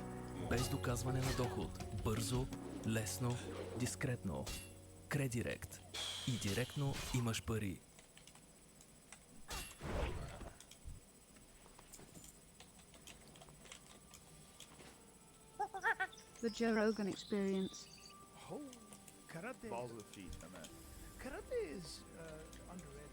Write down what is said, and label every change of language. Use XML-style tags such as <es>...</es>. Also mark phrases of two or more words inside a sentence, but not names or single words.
<bg>Без доказване на доход. Бързо, лесно, дискретно. Кредирект. И директно имаш пари.</bg> <en>The Joe Rogan Experience. Oh, karate. Balls of the feet, I meant. Karate is underrated.</en>